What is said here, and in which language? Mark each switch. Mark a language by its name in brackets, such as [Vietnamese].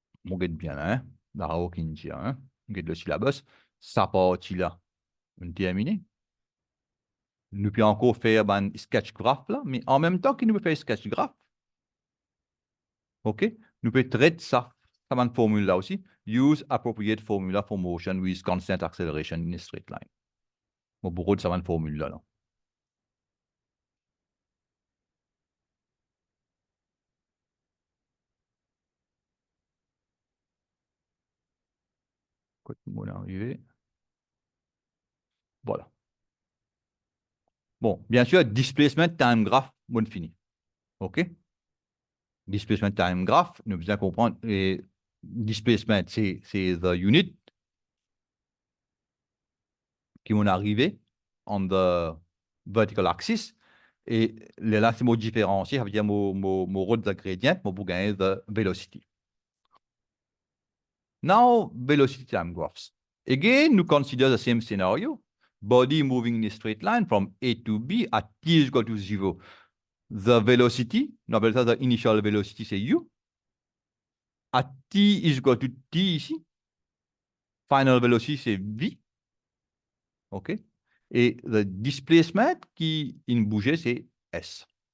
[French] On regarde bien, hein? La Hawkinsia, hein? On regarde le syllabus. Ça partie là, on termine. Nous pouvons encore faire un sketch graph là, mais en même temps que nous pouvons faire sketch graph, OK? Nous pouvons traiter ça, ça une formule là aussi. [English] Use appropriate formula for motion with constant acceleration in a straight line. [French] Bon, beaucoup de ça une formule là. Quand on est arrivé. Voilà. Bon, bien sûr, displacement time graph, bon fini. OK? Displacement time graph, nous devons comprendre, et displacement, c'est [English] the unit [French] qui vont arriver [English] on the vertical axis. [French] Et là, c'est mon différencier, ça veut dire mon rôle de gradient, pour gagner [English] the velocity. Now, velocity time graphs. Again, we consider the same scenario. Body moving in a straight line from A to B at t is equal to 0. The velocity, [French] on appelle ça [English] the initial velocity, [French] c'est u. [English] At t is equal to t ici. [French] Final velocity, c'est v. OK? Et le displacement qui in bougeait, c'est s.